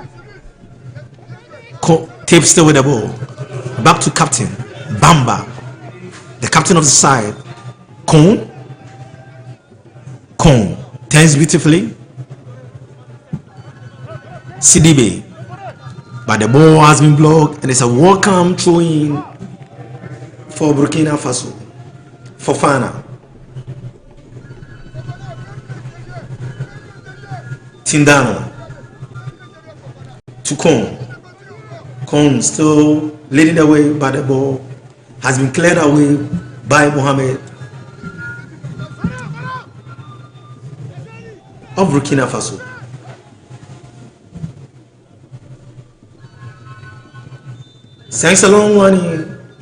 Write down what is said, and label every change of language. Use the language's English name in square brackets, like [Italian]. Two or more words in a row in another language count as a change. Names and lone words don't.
[English] Tape still with the ball. Back to Captain Bamba, the captain of the side. Cote turns beautifully. Sidibe, but the ball has been blocked and it's a welcome throw-in for Burkina Faso. Fofana. Tindano to Cote. Cote still leading the way, but the ball has been cleared away by Mohamed of Burkina Faso. Thanks a long one here.